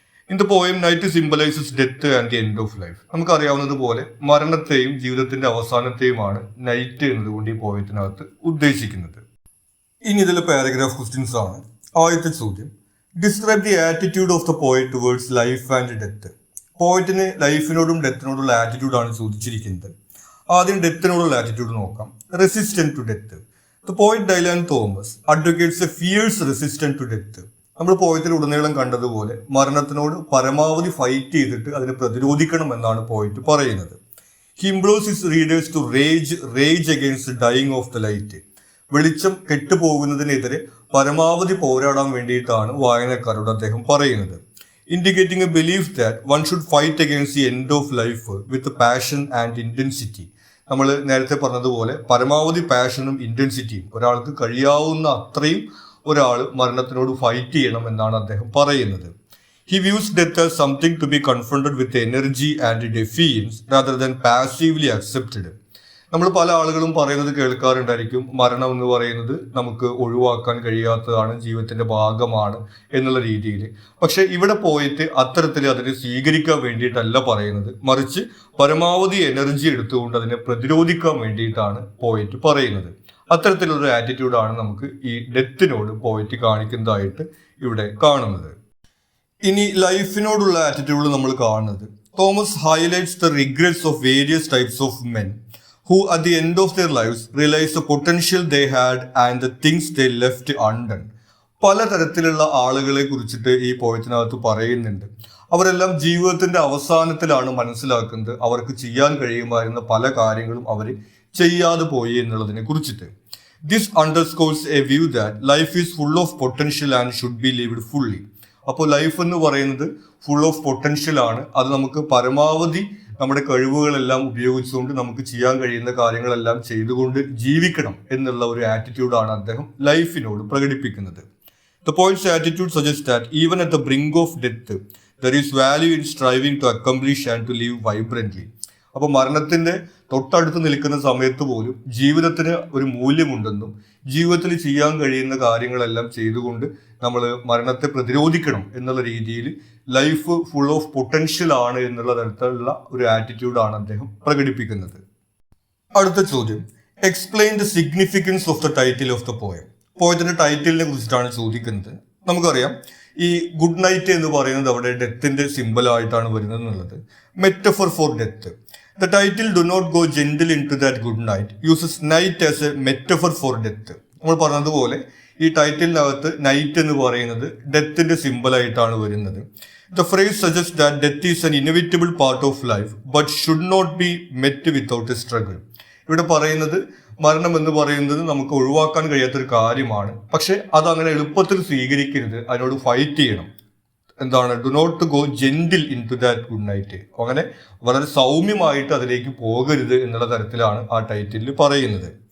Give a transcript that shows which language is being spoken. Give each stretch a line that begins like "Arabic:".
English: In the poem night symbolises death and the end of life.
Malayalam: നമുക്കറിയാവുന്നതുപോലെ മരണത്തെയും ജീവിതത്തിന്റെ അവസാനത്തെയുമാണ് night എന്നതുകൊണ്ട് ഈ പോയത്തിനകത്ത് ഉദ്ദേശിക്കുന്നത്. ഇനി ഇതിലെ പാരഗ്രാഫ് ക്വസ്റ്റ്യൻസ് ആണ്. ആദ്യത്തെ ചോദ്യം,
English: Describe the attitude of the poet towards life and death.
Malayalam: പോയറ്റിന് ലൈഫിനോടും ഡെത്തിനോടുള്ള ആറ്റിറ്റ്യൂഡാണ് ചോദിച്ചിരിക്കുന്നത്. ആദ്യം ഡെത്തിനോടുള്ള ആറ്റിറ്റ്യൂഡ് നോക്കാം.
English: Resistant to death. The poet Dylan Thomas advocates a fierce resistance to death.
Malayalam: നമ്മൾ പോയത്തിൽ ഉടനീളം കണ്ടതുപോലെ മരണത്തിനോട് പരമാവധി ഫൈറ്റ് ചെയ്തിട്ട് അതിനെ പ്രതിരോധിക്കണം എന്നാണ് പോയിട്ട് പറയുന്നത്.
English: He implores his readers to rage against the dying of the light.
Malayalam: വെളിച്ചം കെട്ടുപോകുന്നതിനെതിരെ പരമാവധി പോരാടാൻ വേണ്ടിയിട്ടാണ് വായനക്കാരോട് അദ്ദേഹം പറയുന്നത്.
English: Indicating a belief that one should fight against the end of life with passion and intensity.
Malayalam: നമ്മൾ നേരത്തെ പറഞ്ഞതുപോലെ പരമാവധി പാഷനും ഇന്റൻസിറ്റിയും, ഒരാൾക്ക് കഴിയാവുന്ന അത്രയും ഒരാൾ മരണത്തിനോട് ഫൈറ്റ് ചെയ്യണം എന്നാണ് അദ്ദേഹം പറയുന്നത്.
English: He views death as something to be confronted with energy and defiance rather than passively accepted.
Malayalam: നമ്മൾ പല ആളുകളും പറയുന്നത് കേൾക്കാറുണ്ടായിരിക്കും, മരണം എന്ന് പറയുന്നത് നമുക്ക് ഒഴിവാക്കാൻ കഴിയാത്തതാണ്, ജീവിതത്തിന്റെ ഭാഗമാണ് എന്നുള്ള രീതിയിൽ. പക്ഷെ ഇവിടെ പോയിട്ട് അത്തരത്തിൽ അതിനെ സ്വീകരിക്കാൻ വേണ്ടിയിട്ടല്ല പറയുന്നത്, മറിച്ച് പരമാവധി എനർജി എടുത്തുകൊണ്ട് അതിനെ പ്രതിരോധിക്കാൻ വേണ്ടിയിട്ടാണ് പോയിട്ട് പറയുന്നത്. അത്തരത്തിലുള്ള ആറ്റിറ്റ്യൂഡാണ് നമുക്ക് ഈ ഡെത്തിനോട് പോയിട്ട് കാണിക്കുന്നതായിട്ട് ഇവിടെ കാണുന്നത്. ഇനി ലൈഫിനോടുള്ള ആറ്റിറ്റ്യൂഡ് നമ്മൾ കാണുന്നത്,
English: Thomas highlights the regrets of various types of men who at the end of their lives realized the potential they had and the things they left undone.
Malayalam: പലതരത്തിലുള്ള ആളുകളെ കുറിച്ചിട്ട് ഈ പോയത്തിനകത്ത് പറയുന്നുണ്ട്. അവരെല്ലാം ജീവിതത്തിന്റെ അവസാനത്തിലാണ് മനസ്സിലാക്കുന്നത് അവർക്ക് ചെയ്യാൻ കഴിയുമായിരുന്ന പല കാര്യങ്ങളും അവർ ചെയ്യാതെ പോയി എന്നുള്ളതിനെ കുറിച്ചിട്ട്.
English: This underscores a view that life is full of potential and should be lived fully.
Malayalam: അപ്പോൾ ലൈഫ് എന്ന് പറയുന്നത്
English: full of potential
Malayalam: ആണ്, അത് നമുക്ക് പരമാവധി നമ്മുടെ കഴിവുകളെല്ലാം ഉപയോഗിച്ചുകൊണ്ട് നമുക്ക് ചെയ്യാൻ കഴിയുന്ന കാര്യങ്ങളെല്ലാം ചെയ്തുകൊണ്ട് ജീവിക്കണം എന്നുള്ള ഒരു ആറ്റിറ്റ്യൂഡാണ് അദ്ദേഹം ലൈഫിനോട് പ്രകടിപ്പിക്കുന്നത്.
English: The poet's attitude suggests that even at the brink of death, there is value in striving to accomplish and to live vibrantly.
Malayalam: അപ്പോൾ മരണത്തിന്റെ തൊട്ടടുത്ത് നിൽക്കുന്ന സമയത്ത് പോലും ജീവിതത്തിന് ഒരു മൂല്യമുണ്ടെന്നും ജീവിതത്തിൽ ചെയ്യാൻ കഴിയുന്ന കാര്യങ്ങളെല്ലാം ചെയ്തുകൊണ്ട് നമ്മൾ മരണത്തെ പ്രതിരോധിക്കണം എന്നുള്ള രീതിയിൽ ലൈഫ്
English: full of potential
Malayalam: ആണ് എന്നുള്ള തരത്തിലുള്ള ഒരു ആറ്റിറ്റ്യൂഡാണ് അദ്ദേഹം പ്രകടിപ്പിക്കുന്നത്. അടുത്ത ചോദ്യം,
English: Explain the significance of the title of the poem.
Malayalam: പോയത്തിന്റെ ടൈറ്റിലിനെ കുറിച്ചിട്ടാണ് ചോദിക്കുന്നത്. നമുക്കറിയാം ഈ ഗുഡ് നൈറ്റ് എന്ന് പറയുന്നത് അവിടെ ഡെത്തിന്റെ സിമ്പിൾ ആയിട്ടാണ് വരുന്നത് എന്നുള്ളത്.
English: Metaphor for death. The title Do Not Go Gentle Into That Good Night uses night as a metaphor for death.
Malayalam: നമ്മൾ പറഞ്ഞതുപോലെ ഈ ടൈറ്റിലിനകത്ത് നൈറ്റ് എന്ന് പറയുന്നത് ഡെത്തിന്റെ സിമ്പിൾ ആയിട്ടാണ് വരുന്നത്.
English: The phrase suggests that death is an inevitable part of life but should not be met without a struggle.
Malayalam: ഇവിടെ പറയുന്നത് മരണം എന്ന് പറയുന്നത് നമുക്ക് ഒഴിവാക്കാൻ കഴിയാത്തൊരു കാര്യമാണ്, പക്ഷെ അത് അങ്ങനെ എളുപ്പത്തിൽ സ്വീകരിക്കരുത്, അതിനോട് ഫൈറ്റ് ചെയ്യണം. എന്താണ്,
English: do not go gentle into that good night,
Malayalam: അങ്ങനെ വളരെ സൗമ്യമായിട്ട് അതിലേക്ക് പോകരുത് എന്നുള്ള തരത്തിലാണ് ആ ടൈറ്റിലിൽ പറയുന്നത്.